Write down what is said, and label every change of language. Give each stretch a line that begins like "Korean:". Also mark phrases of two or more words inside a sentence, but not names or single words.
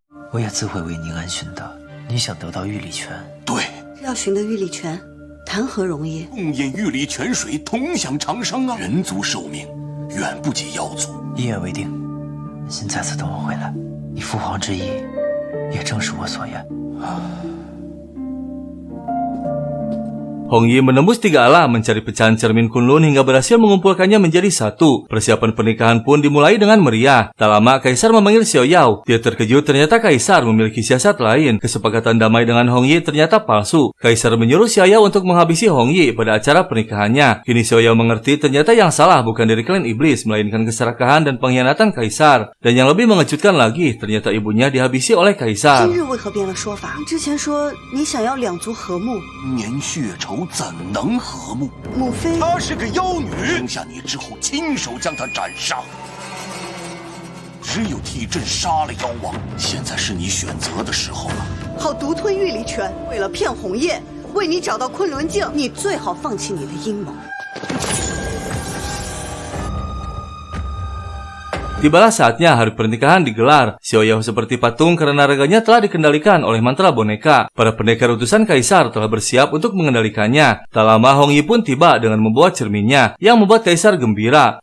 Chinese: 我也自会为宁安寻得。你想得到玉礼泉？对，要寻得玉礼泉，谈何容易？共饮玉礼泉水，同享长生啊！人族寿命远不及妖族。一言为定，xin再次等我回来。你父皇之意，也正是我所愿。
Indonesian: Hong Yi menembus 3 alam mencari pecahan cermin Kunlun hingga berhasil mengumpulkannya menjadi satu. Persiapan pernikahan pun dimulai dengan meriah. Tak lama Kaisar memanggil Xiao Yao. Dia terkejut ternyata Kaisar memiliki siasat lain. Kesepakatan damai dengan Hong Yi ternyata palsu. Kaisar menyuruh Xiao Yao untuk menghabisi Hong Yi pada acara pernikahannya. Kini Xiao Yao mengerti ternyata yang salah bukan dari klan iblis, melainkan keserakahan dan pengkhianatan Kaisar. Dan yang lebih mengejutkan lagi, ternyata ibunya dihabisi oleh Kaisar.
Chinese: 今日为何变了说法？之前说你想要两族和睦，年血仇怎能和睦？母妃她是个妖女，生下你之后亲手将她斩杀。只有替朕杀了妖王，现在是你选择的时候了。好独吞玉礼泉，为了骗红叶，为你找到昆仑镜，你最好放弃你的阴谋。
Indonesian: Tibalah saatnya hari pernikahan digelar. Xiao Yao seperti patung karena raganya telah dikendalikan oleh mantra boneka. Para pendekar utusan Kaisar telah bersiap untuk mengendalikannya. Tak lama Hong Yi pun tiba dengan membawa cerminnya, yang membuat Kaisar gembira.